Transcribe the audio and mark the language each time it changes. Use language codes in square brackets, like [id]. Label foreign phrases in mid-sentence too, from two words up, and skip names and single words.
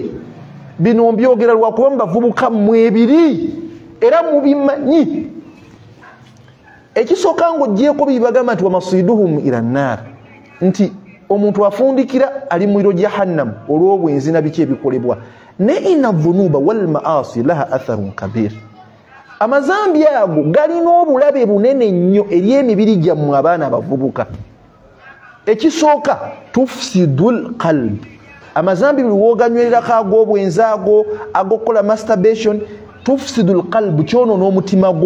[lg] Bino mbyogera lwakuba mubavubuka mmwe ebiri era mubimanyi. Ekisooka ng'oggyeko bibagamba nti [ar] ومصيرهم إلى النار [lg] nti omuntu afundikira ali muliro jahannam olw'obwenzi na biki ebikolebwa. [ar] Ne إن الذنوب والمعاصي لها أثر كبير. [lg] Amazambi ago galina obulabe bunene nnyo eri emibiri gyammwe abaana abavubuka. [ar] Ekisooka تفسد القلب. [lg] Amazambi biwoganywererako ag'obwenzi agokola masturbation [ar] تفسد القلب [lg] kyono n'omutima gwo.